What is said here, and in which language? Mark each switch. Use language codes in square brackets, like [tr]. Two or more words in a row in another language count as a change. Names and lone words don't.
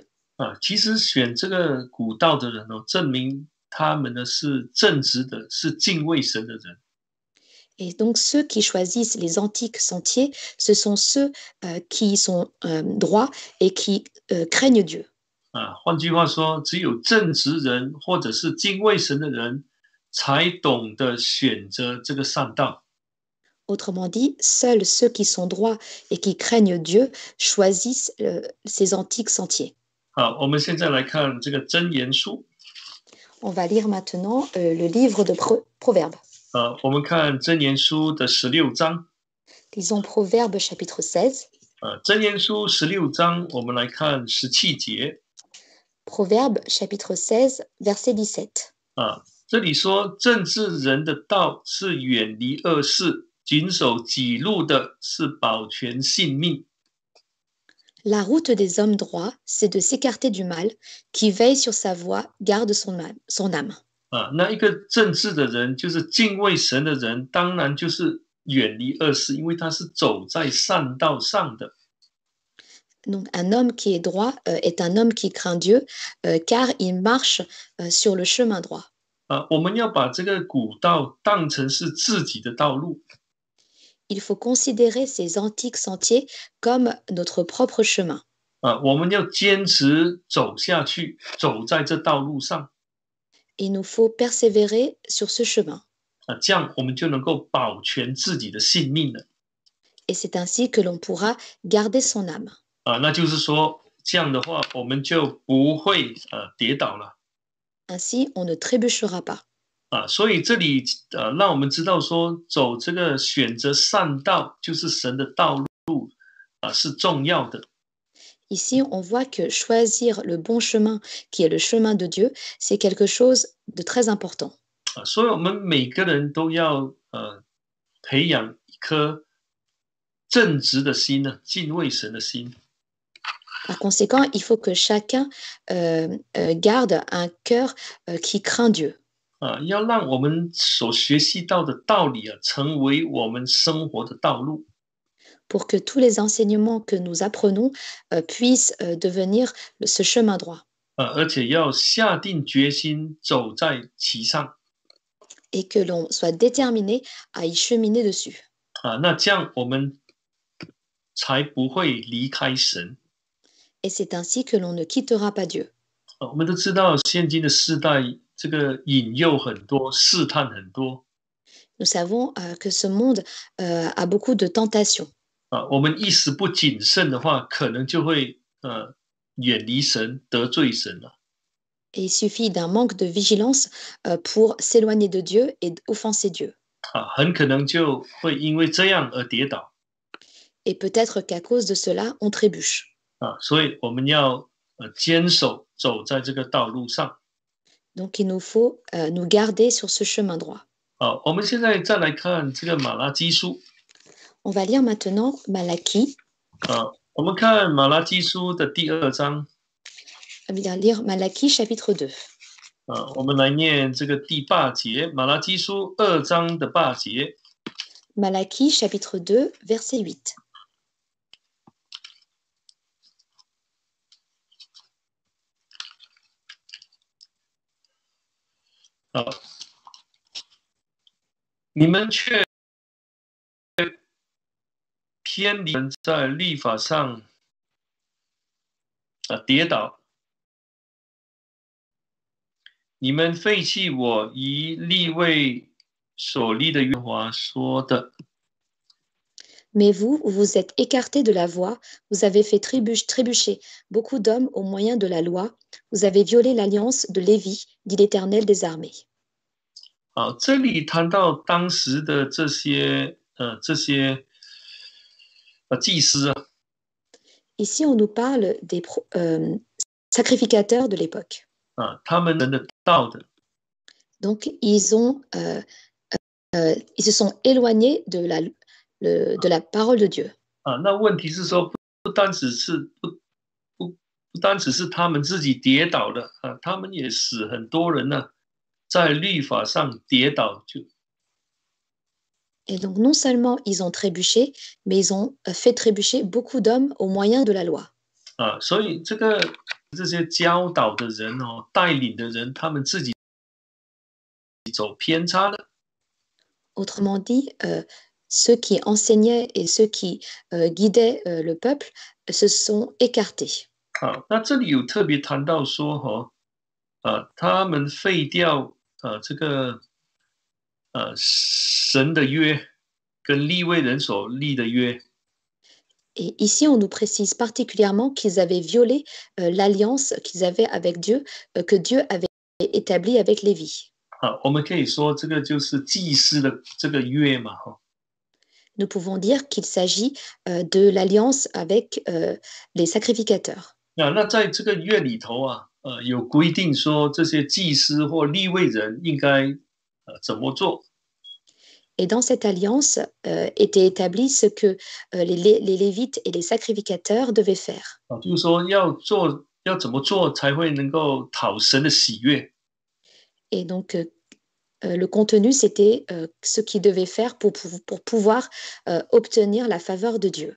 [zh] 其实选这个古道的人哦，证明他们呢是正直的，是敬畏神的人。 [fr] Et donc, ceux qui choisissent les antiques sentiers, ce sont ceux qui sont droits et qui craignent Dieu. [zh] 换句话说，只有正直人或者是敬畏神的人，才懂得选择这个善道。 [fr] Autrement dit, seuls ceux qui sont droits et qui craignent Dieu choisissent ces antiques sentiers. [zh] 好，我们现在来看这个箴言书。 [fr] On va lire maintenant le livre de Proverbes. [zh] 我们看箴言书的16章。 [fr] Lisons Proverbes chapitre 16. [zh] 箴言书16章，我们来看17节。 [fr] Proverbes chapitre 16, verset 17. [zh] 这里说，正直人的道是远离恶事，谨守己路的是保全性命。 [fr] La route des hommes droits, c'est de s'écarter du mal. Qui veille sur sa voie garde son âme. [zh] 那一个正直的人，就是敬畏神的人，当然就是远离恶事，因为他是走在善道上的。 [fr] Donc, un homme qui est droit est un homme qui craint Dieu, car il marche sur le chemin droit. [zh] 我们要把这个古道当成是自己的道路。 [fr] Il faut considérer ces antiques sentiers comme notre propre chemin. [zh] 我们要坚持走下去，走在这道路上。 [fr] Il nous faut persévérer sur ce chemin. [zh] 这样我们就能够保全自己的性命了。 [fr] Et c'est ainsi que l'on pourra garder son âme. [zh] 那就是说，这样的话，我们就不会跌倒了。 [fr] Ainsi, on ne trébuchera pas. [zh] 所以这里让我们知道说，走这个选择善道，就是神的道路是重要的。 [fr] Ici, on voit que choisir le bon chemin, qui est le chemin de Dieu, c'est quelque chose de très important. [zh] 所以我们每个人都要培养一颗正直的心呢，敬畏神的心。 [fr] Par conséquent, il faut que chacun garde un cœur qui craint Dieu. [zh] 要让我们所学习到的道理成为我们生活的道路。 [fr] Pour que tous les enseignements que nous apprenons puissent devenir ce chemin droit. [zh] 而且要下定决心走在其上。 [fr] Et que l'on soit déterminé à y cheminer dessus. [zh] 那这样我们才不会离开神。 [fr] Et c'est ainsi que l'on ne quittera pas Dieu. [zh] 我们都知道，现今的世代，这个引诱很多，试探很多。 [fr] Nous savons que ce monde a beaucoup de tentations. [zh] 我们一时不谨慎的话，可能就会远离神，得罪神了。 [fr] Et il suffit d'un manque de vigilance pour s'éloigner de Dieu et offenser Dieu. [zh] 很可能就会因为这样而跌倒。 [fr] Et peut-être qu'à cause de cela, on trébuche. [zh] 所以我们要坚守走在这个道路上。 [fr] Donc il nous faut nous garder sur ce chemin droit. [zh] 我们现在再来看这个马拉基书。 [fr] On va lire maintenant Malachie. [zh] 我们看马拉基书的第2章。 [fr] On va lire Malachie chapitre 2. [zh] 我们来念这个第8节，马拉基书2章的8节。 [fr] Malachie chapitre 2, verset 8. [zh] 你们却偏离在律法上跌倒，你们废弃我以利未所立的约华说的。 [fr] Mais vous, vous êtes écartés de la voie, vous avez fait trébucher beaucoup d'hommes au moyen de la loi, vous avez violé l'alliance de Lévi, dit l'Éternel des armées. [zh] 这里谈到当时的这些祭司。 [fr] Ici, on nous parle des sacrificateurs de l'époque. [zh] 他们人的道的。 [fr] Donc, ils se sont éloignés de la parole de Dieu. [zh] 那问题是说，不单只是他们自己跌倒了，他们也使很多人呢在律法上跌倒， [fr] Et donc, non seulement ils ont trébuché, mais ils ont fait trébucher beaucoup d'hommes au moyen de la loi. [zh] 所以这些教导的人带领的人，他们自己走偏差了。 [fr] Autrement dit, ceux qui enseignaient et ceux qui guidaient le peuple se sont écartés. [zh] 那这里有特别谈到说他们废掉这个神的约跟利未人所立的约。 [fr] Et ici, on nous précise particulièrement qu'ils avaient violé l'alliance qu'ils avaient avec Dieu, que Dieu avait établie avec Lévi. [zh] 我们可以说这个就是祭司的这个约嘛 [fr] Nous pouvons dire qu'il s'agit de l'alliance avec les sacrificateurs. [zh] 那在这个约里头有规定说这些祭司或利未人应该怎么做。 [fr] Et dans cette alliance était établi ce que les Lévites et les sacrificateurs devaient faire. [zh] 就是说要怎么做才会能够讨神的喜悦。 [fr] Et donc, le contenu, c'était ce qu'ils devaient faire pour pouvoir obtenir la faveur de Dieu.